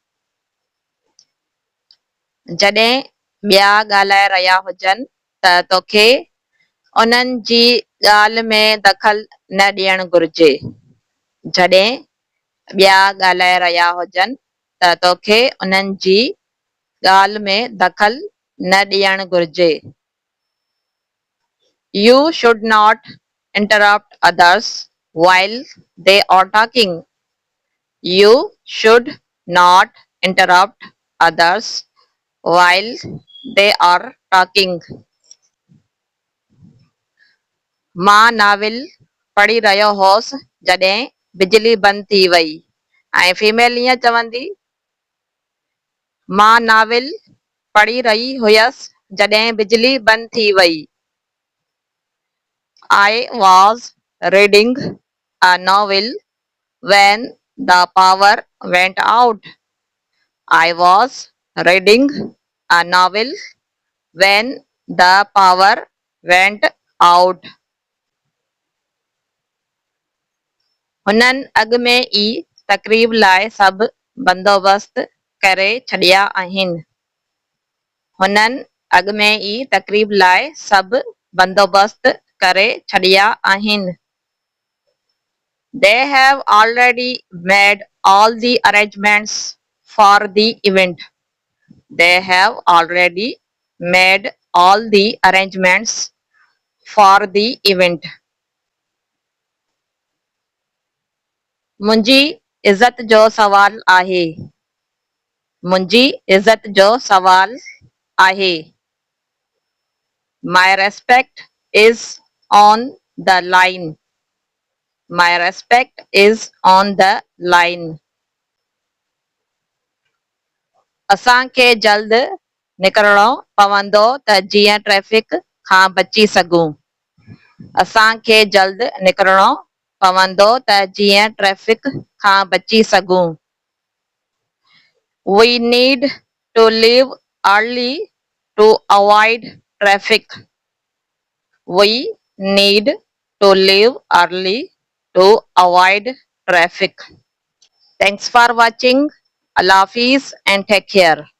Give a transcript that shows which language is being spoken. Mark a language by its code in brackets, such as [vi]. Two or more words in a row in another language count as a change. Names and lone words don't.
[sd] जॾहिं ॿिया ॻाल्हाए रहिया हुजनि त तोखे उन्हनि जी ॻाल्हि में दख़ल न ॾियणु घुर्जे। जॾहिं ॿिया ॻाल्हाए रहिया हुजनि त तोखे उन्हनि जी ॻाल्हि में दख़ल न ॾियणु घुर्जे। [en] You should not interrupt others while they are talking. You should not interrupt others while they are talking. [sd] मां नाविल पढ़ी रहियो होसि जॾहिं बिजली बंदि थी वई। ऐं फीमेल ईअं चवंदी, मां नाविल पढ़ी रही हुयसि जॾहिं बिजली बंदि थी वई। [en] I was reading a novel when the power went out. I was reading a novel when the power went out. [sd] हुननि अॻु में ई तक़रीब लाइ सभु बंदोबस्त करे छॾिया आहिनि। हुननि अॻु में ई तक़रीब लाइ सभु बंदोबस्त करे छॾिया आहिनि। [en] They have already made all the arrangements for the event. They have already made all the arrangements for the event. [sd] मुंहिंजी इज़त जो सवाल आहे। मुंहिंजी इज़त जो सवाल आहे। [en] My respect is on the line. My respect is on the line. [sd] असांखे जल्द निकिरणो पवंदो त जीअं ट्रैफ़िक खां बची सघूं। असांखे जल्द निकिरणो पवंदो त जीअं ट्रैफ़िक खां बची सघूं। [en] We need to leave early to avoid traffic. We need to leave early to avoid traffic. Thanks for watching. [ur] Allah Hafiz [en] and take care.